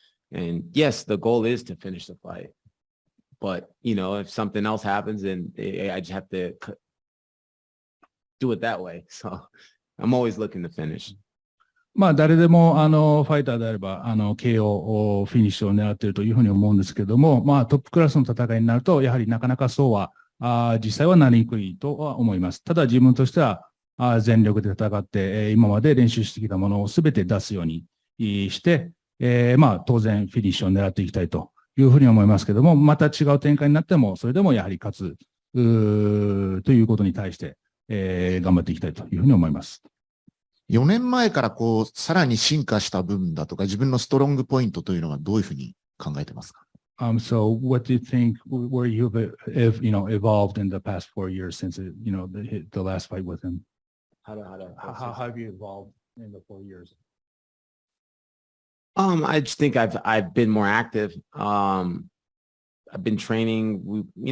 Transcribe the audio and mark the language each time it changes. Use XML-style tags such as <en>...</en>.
<en>And yes, the goal is to finish the fight. But, if something else happens, then I just have to do it that way. So, I'm always looking to finish.</en> <ja>まあ、誰でも、ファイターであれば、KO、フィニッシュを狙っているというふうに思うんですけども、まあ、トップクラスの戦いになると、やはりなかなかそうは、実際はなりにくいとは思います。ただ自分としては、全力で戦って、今まで練習してきたものをすべて出すようにして、まあ、当然フィニッシュを狙っていきたいというふうに思いますけども、また違う展開になっても、それでもやはり勝つ、ということに対して、頑張っていきたいというふうに思います。 4年前からこう、さらに進化した部分だとか、自分のストロングポイントというのはどういうふうに考えてますか？</ja> <en>So what do you think where you've evolved in the past 4 years since the last fight with him? How have you evolved in the 4 years? I just think I've been more active. I've been training.</en>